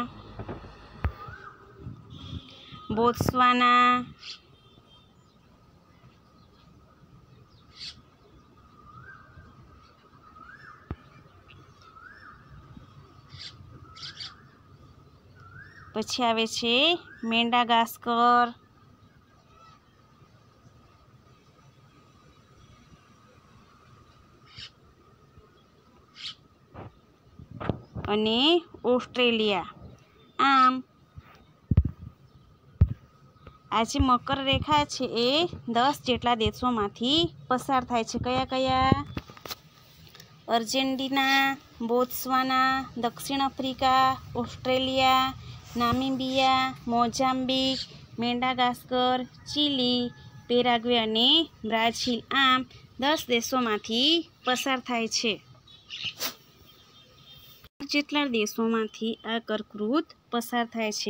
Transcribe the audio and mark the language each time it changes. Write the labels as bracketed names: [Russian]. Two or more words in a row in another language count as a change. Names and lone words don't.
[Gujarati] બોત્સવાના, પછી આવે છે મેડાગાસ્કર, અને ઓસ્ટ્રેલિયા। આમ આજ મકર રેખા છે એ 10 જેટલા દેશોમાંથી પસાર થાય છે। કયા કયા? આર્જેન્ટીના, બોત્સવાના, દક્ષિણ આફ્રિકા, ઓસ્ટ્રેલિયા, નામીબિયા, મોઝામ્બિક, મેડાગાસ્કર, ચીલી, પેરાગ્વે અને બ્રાઝીલ આમ 10 દેશોમાંથી પસાર થાય છે. જેટલા દેશોમાંથી આ કર્કવૃત પસાર થાય છે.